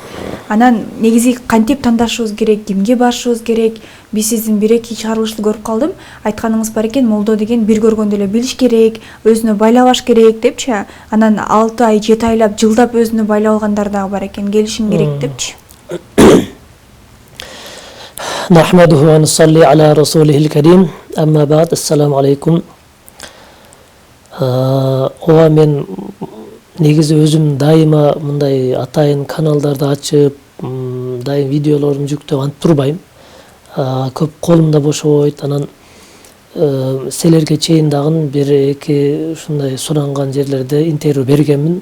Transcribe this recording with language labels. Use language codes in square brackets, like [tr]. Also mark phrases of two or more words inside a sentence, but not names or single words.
[ky] Анан негизи кантип тандашыбыз керек, кимге барышыбыз керек? Биз сиздин бир-эки чыгарылышты көрүп калдым. Айтканыңыз бар экен, молдо деген бир көргөндө эле билиш керек, өзүнө байлабаш керек депчи. Анан 6 ай, 7 айлап, жылдап өзүнө байлап алгандар дагы бар экен, келишим керек депчи. [ar] نحمده ونصلي على رسوله الكريم أما بعد السلام عليكم. [ky] Ова мен негизи өзүм дайыма мындай атайын каналдарды ачып, дайым видеолорумду жүктөп антып турбайм. Көп колумда бошобойт. Анан силерге чейин дагы бир-эки ушундай суранган жерлерде интервью бергенмин.